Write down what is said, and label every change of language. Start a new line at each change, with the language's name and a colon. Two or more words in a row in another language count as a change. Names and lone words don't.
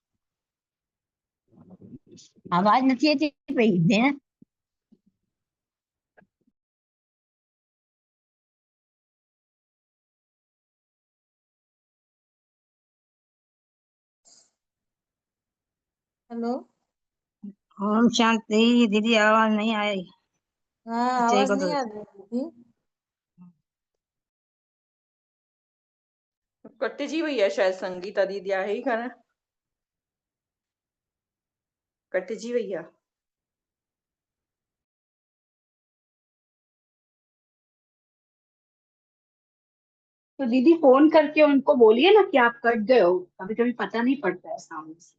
Sindhi: आवाज नथी अचे पई भेण। हेलो।
Hindi: ओम शांति दीदी, आवाज नहीं आई। हाँ,
Sindhi: अचे
Hindi: आवाज को नहीं तो आ रही दीदी।
Sindhi: कटिजी वई आहे शायद संगीता दीदी आहे ई कान, कटिजी वई आहे।
Hindi: तो दीदी फोन करके उनको बोलिए ना कि आप कट गए हो, कभी कभी पता नहीं पड़ता है सामने से।